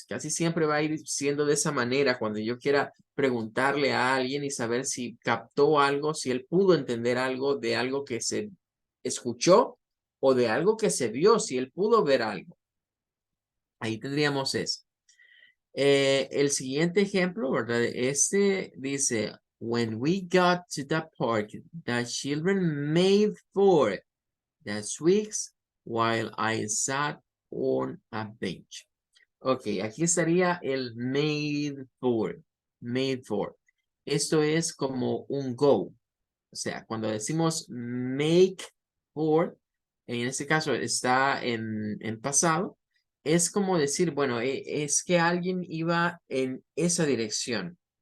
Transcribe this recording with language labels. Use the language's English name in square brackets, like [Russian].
[Spanish] Casi siempre va a ir siendo de esa manera cuando yo quiera preguntarle a alguien y saber si captó algo, si él pudo entender algo de algo que se escuchó o de algo que se vio, si él pudo ver algo. Ahí tendríamos eso. El siguiente ejemplo, ¿verdad? Este dice, [English] when we got to the park, the children made for the sweets while I sat on a bench. [Spanish] Ok, aquí estaría el made for. Made for. Esto es como un go. O sea, cuando decimos make for, en este caso está en pasado, es como decir, bueno, es que alguien iba en esa dirección.